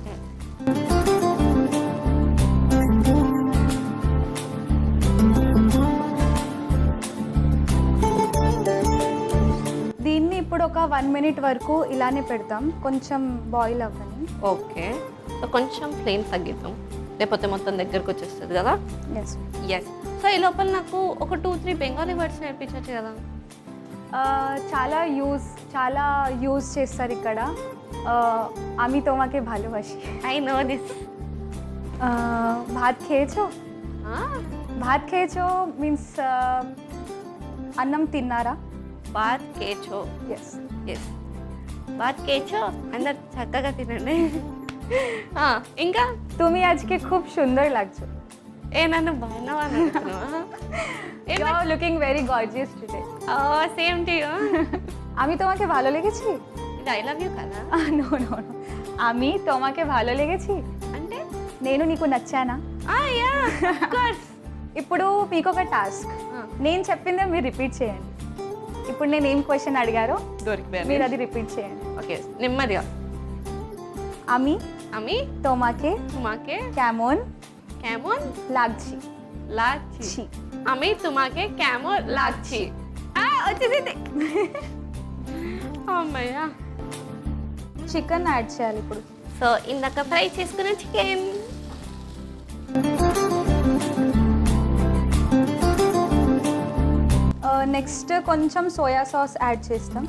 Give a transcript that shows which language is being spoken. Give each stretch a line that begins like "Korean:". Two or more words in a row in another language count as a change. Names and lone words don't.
Telugu: దీన్ని ఇప్పుడు ఒక 1 మినిట్ వరకు ఇలానే పెడతాం, కొంచెం బాయిల్ అవ్వని. ఓకే. సో కొంచెం ఫ్లేమ్ తగ్గిద్దాం, లేకపోతే మొత్తం దగ్గరకు వచ్చేస్తుంది కదా. ఎస్. ఎస్. సో ఈ లోపల నాకు ఒక 2-3 బెంగాలీ వర్డ్స్ నేర్పించవచ్చు కదా. చాలా యూజ్ చేస్తారు ఇక్కడ.
Bangla: আমি তোমাকে ভালোবাসি.
English: I know this.
Bangla: ভাত খেয়েছো? ভাত খেয়েছো
Telugu: మీన్స్ అన్నం తిన్నారా?
Bangla: ভাত খেয়েছো.
Telugu: ఎస్. ఎస్,
Bangla: ভাত খেয়েছো.
Telugu: అందరు చక్కగా తినండి. ఇంకా
Bangla: তুমি আজকে খুব সুন্দর লাগছো.
Telugu: నన్ను బాగున్నావా?
English: You are looking very gorgeous today. same to you.
Bangla: আমি তোমাকে ভালো লেগেছি?
Telugu: ఇది
English: I love you
Telugu: కదా?
English: no no no.
Bangla: আমি তোমাকে ভালো লেগেছি
Telugu: అంటే నేను నీకు నచ్చానా?
English: yeah, of course.
Telugu: ఇప్పుడు మీకు ఒక టాస్క్. నేను చెప్పిందే మీరు రిపీట్ చేయండి. ఇప్పుడు నేను ఏం క్వశ్చన్ అడిగారో మీరు అది రిపీట్ చేయండి. ఓకే, నెమ్మదిగా.
Bangla: আমি তোমাকে কেমন লাগছে? আমি তোমাকে কেমন লাগছে?
Telugu: వచ్చేసింది. అమ్మయ్యా. చికెన్ యాడ్ చేయాలి ఇప్పుడు. సో ఇందాక ఫ్రై చేసుకున్న చికెన్. నెక్స్ట్ కొంచెం సోయా సాస్ యాడ్ చేస్తాం.